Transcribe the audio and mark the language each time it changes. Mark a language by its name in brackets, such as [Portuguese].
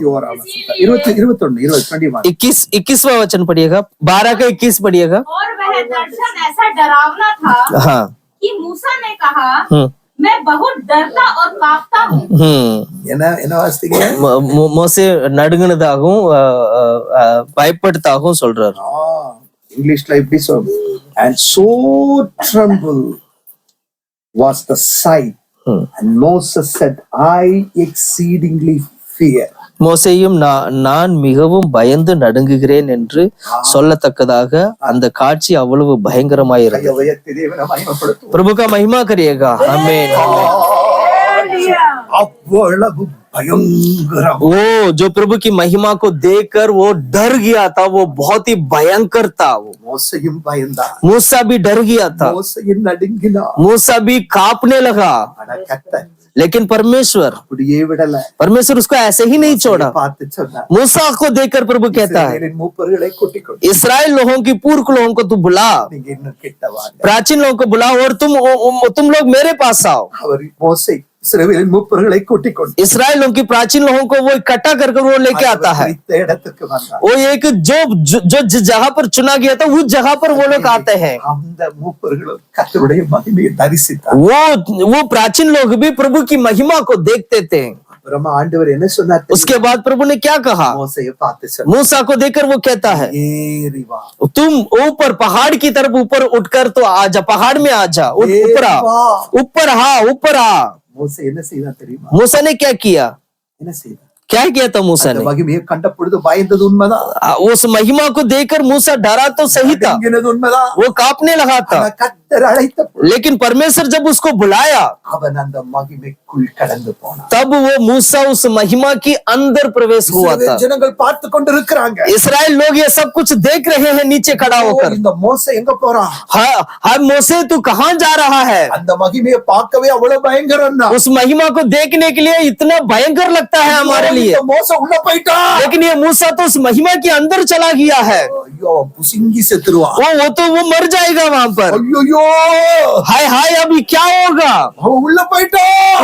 [Hindi] 21वां वचन पढ़िएगा, 12 का 21 पढ़िएगा। और वह दर्शन ऐसा डरावना था हाँ। कि मूसा ने कहा मैं बहुत डरता और कांपता हूँ। [Tamil] என்ன வாசித்தீங்க? மோசே நடுங்கினதாகவும் பயப்படுத்தாகவும் சொல்றாரு. இங்கிலீஷ்ல இப்படி சொல்லு, [English] and so tremble was the sight, and Moses said, I exceedingly fear. [Tamil] மோசேயும் நான் மிகவும் பயந்து நடுங்குகிறேன் என்று சொல்லத்தக்கதாக அந்த காட்சி அவ்வளவு பயங்கரமாய் இருந்தது. [Hindi] प्रभु का महिमा करिएगा, आमीन। [Tamil] அவ்வளவு பயங்கரம், [Hindi] वो जो प्रभु की महिमा को देखकर वो डर गया था, वो बहुत ही भयंकर था। वो [Tamil] மோசையும் பயந்தான், [Hindi] मूसा भी डर गया था, [Tamil] மோசையும் நடுங்கினான், [Hindi] मूसा भी कांपने लगा। [Tamil] ஆனா கர்த்தர் [Hindi] लेकिन परमेश्वर [Tamil] அப்படியே விடல, [Hindi] परमेश्वर उसको ऐसे ही नहीं छोड़ा। [Tamil] பார்த்து சொன்னார், [Hindi] मूसा को देखकर प्रभु कहता है, [Tamil] இஸ்ரவேலின் மூப்பர்களை கூட்டிக் கொண்டு [Hindi] इस्राएल लोगों की पूर्व लोगों को तू बुला, [Tamil] நீங்க இன்னும் கிட்ட வாங்க। [Hindi] प्राचीन लोगों को बुलाओ और तुम लोग मेरे पास आओ। [Tamil] அவர் மோசே இஸ்ரவேலின் மூப்பர்களை கூட்டிக் கொண்டு [Hindi] इस्राएल लोगों की प्राचीन लोगों को वो इकट्ठा कर वो लेके आता है। [Tamil] குறித்த இடத்துக்கு வந்தார்। [Hindi] वो एक जो जिस जगह पर चुना गया था उस जगह पर वो लोग आते हैं। [Tamil] அந்த மூப்பர்களும் கர்த்தருடைய மகிமையை தரிசித்தார்। [Hindi] वो प्राचीन लोग भी प्रभु की महिमा को देखते थे। [Tamil] அப்புறமா ஆண்டவர் என்ன சொன்னார்? [Hindi] उसके बाद प्रभु ने क्या कहा? [Tamil] மோசேயை பார்த்து சொன்னார், [Hindi] मूसा को देखकर वो कहता है, [Tamil] ஏறி வா, [Hindi] तुम ऊपर पहाड़ की तरफ ऊपर उठकर तो आ जा, पहाड़ में आ जा, ऊपर आ, ऊपर आ। [Tamil] மோசே என்ன செய்தான் தெரியுமா? [Hindi] मूसा ने क्या किया? [Tamil] என்ன செய்தான்? [Hindi] क्या किया था मूसा [Tamil] அந்த [Hindi] ने? [Tamil] மகிமையை கண்ட பொழுது பயந்தது உண்மைதான், [Hindi] उस महिमा को देखकर मूसा डरा तो सही था, [Tamil] நடுங்கினது உண்மைதான், [Hindi] वो कांपने लगा था। [Tamil] ஆனா கர்த்தர் அழைத்த பொழுது [Hindi] लेकिन परमेश्वर जब उसको बुलाया [Tamil] அவன் அந்த மகிமைக்குள் கடந்து போனான்। [Hindi] तब वो मूसा उस महिमा की अंदर प्रवेश हुआ था। [Tamil] இஸ்ரவேல் ஜனங்கள் பார்த்து கொண்டிருக்கிறாங்க, [Hindi] इस्राएल लोग ये सब कुछ देख रहे हैं नीचे खड़ा होकर। [Tamil] இந்த மோசே எங்க போறான்? [Hindi] हाँ मोसे तू कहाँ जा रहा है? [Tamil] அந்த மகிமையை பார்க்கவே அவ்வளவு பயங்கரம்னா, [Hindi] उस महिमा को देखने के लिए इतना भयंकर लगता है हमारे लिए, [Tamil] இந்த மோசே உள்ள போயிட்டான், [Hindi] लेकिन ये मूसा तो उस महिमा के अंदर चला गया है। [Tamil] ஐயோ புசிங்கி செத்துருவான், [Hindi] वो मर जाएगा वहां पर। [Tamil] ஐயோ [Hindi] हाय हाय अभी क्या होगा? [Tamil] அவன் உள்ள போயிட்டான்।